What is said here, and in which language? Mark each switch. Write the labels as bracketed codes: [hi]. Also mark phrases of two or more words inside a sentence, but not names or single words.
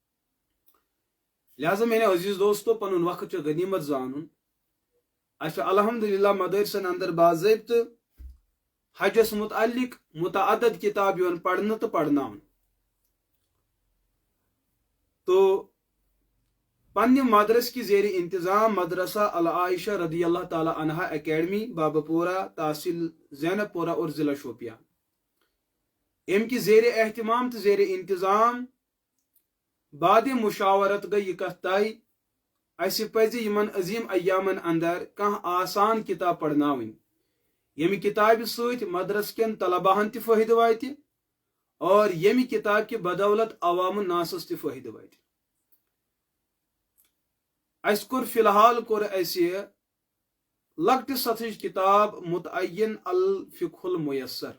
[ks] لہذا میٛانیو عزیٖز دوستو، پنُن وقت چھُ غنیٖمت زانُن. اَسہِ چھُ الحمدللہ مدارسن اندر باضٲبطہٕ حجس متعلق متعدد کتاب یِوان پرنہٕ تہٕ پرناونہٕ. تو پننہِ [ur] مدرس کی زیر انتظام مدرسہ العائشہ رضی اللہ تعالیٰ عنہا اکیڈمی، بابا پورہ، تحصیل زینب پورہ اور ضلع شوپیان، ام کی زیر اہتمام [ks] تو زیر انتظام بعد مشاورت گئی یہ کت طے اسہ پزِ یمن عظیم ایامن اندر کانٛہہ آسان کتاب پرناوٕنۍ ییٚمہِ کتابہِ سۭتۍ مدرس کٮ۪ن طلباہن تہِ فٲیدٕ واتہِ اور ییٚمہِ کتاب کہِ بدولت عوام ناسس تہِ فٲیدٕ واتہِ. اسہِ کوٚر فی الحال اسہِ لۄکٹہِ سطحٕچ کتاب متعین الفقہ المیسر.